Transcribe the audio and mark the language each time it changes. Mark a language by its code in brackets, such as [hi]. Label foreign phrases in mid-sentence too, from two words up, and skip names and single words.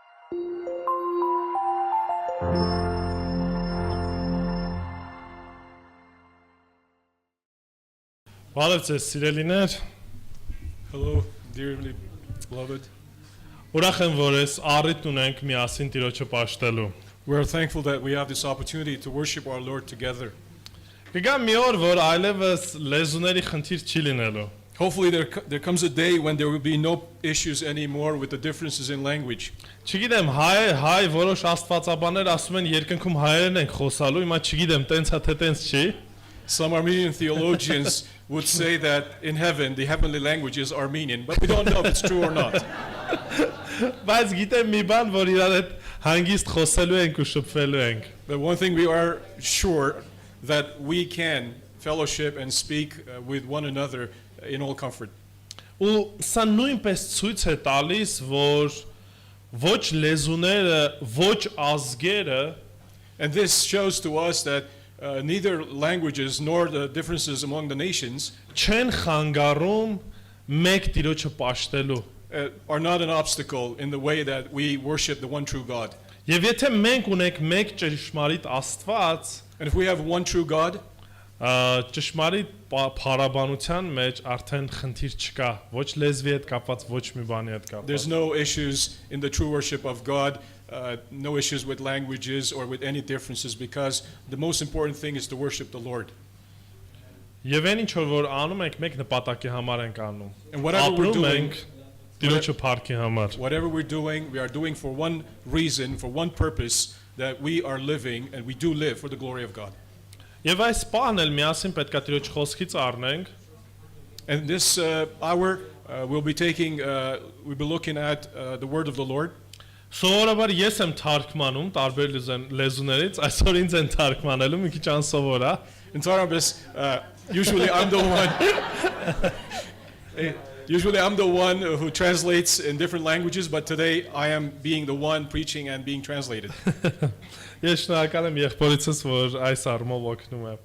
[hy] Բարև ձեզ սիրելիներ, [en] Hello, dearly beloved. [hy] ուրախ եմ, որ ես առիթ ունենք միասին Տիրոջը պաշտելու։ [en] We're thankful that we have this opportunity to worship our Lord together. [hy] Կգա մի օր, որ այլևս լեզուների խնդիր չի լինելու։ [en] Hopefully there comes a day when there will be no issues anymore with the differences in language. [hy] Չգիտեմ, հայ որոշ աստվածաբաններ ասում են երկնքում հայերեն ենք խոսալու, հիմա չգիտեմ, տենց է թե տենց չի։ [en] Some Armenian theologians would say that in heaven the heavenly language is Armenian, but we don't know if it's true or not. [hy] Բայց գիտեմ մի բան, որ իրար հետ հանգիստ խոսելու ենք ու շփվելու ենք։ [en] But one thing we are sure that we can fellowship and speak with one another in all comfort. [hy] Ու սա նույնպես ցույց է տալիս, որ ոչ լեզուները, ոչ ազգերը [en] And this shows to us that neither languages nor the differences among the nations [hy] չեն խանգարում մեկ Տիրոջը պաշտելու։ [en] are not an obstacle in the way that we worship the one true God. [hy] Եվ եթե մենք ունենք մեկ ճշմարիտ Աստված, [en] And if we have one true God, [hy] ճշմարիտ փառաբանության մեջ արդեն խնդիր չկա, ոչ լեզվի հետ կապված, ոչ մի բանի հետ կապված։ [en] there's no issues in the true worship of God, no issues with languages or with any differences, because the most important thing is to worship the Lord. [hy] Եվ այն ինչ որ անում ենք, մեկ նպատակի համար ենք անում։ [en] And whatever we're [hy] Ապրում [en] doing, [hy] ենք Տիրոջը փառքի համար։ [en] whatever we're doing, we are doing for one reason, for one purpose, that we are living and we do live for the glory of God. [hy] Եվ այս բանն էլ միասին պետք է Տիրոջ խոսքից առնենք։ [en] And this hour we'll be looking at the word of the Lord. [hy] Սովորաբար ես եմ թարգմանում տարբեր լեզուներից, այսօր ինձ են թարգմանելու, մի քիչ անսովոր է։ [en] In Tarabis, usually I'm the one who translates in different languages, but today I am being the one preaching and being translated. [hy] Ես շնորհակալ եմ եղբորիցս, որ այս առումով օգնում է։